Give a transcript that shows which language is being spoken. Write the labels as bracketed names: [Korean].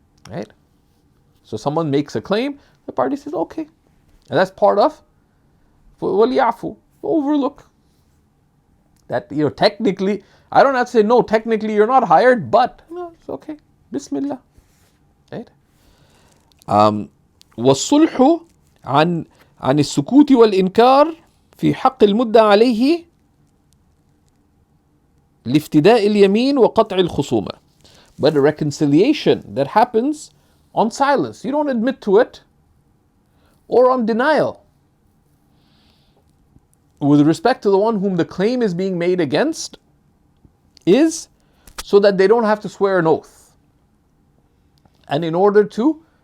[English] Right? So someone makes a claim, the party says, okay. And that's part of وَلْيَعْفُوا, overlook. That, technically, I don't have to say, no, technically you're not hired, but, no, it's okay. Bismillah. Right? [Arabic] والصلح عن السكوت والإنكار في حق المدة عليه لافتداء اليمين وقطع الخصومة. [English] But a reconciliation that happens on silence. You don't admit to it, or on denial. With respect to the one whom the claim is being made against, is so that they don't have to swear an oath. And in order to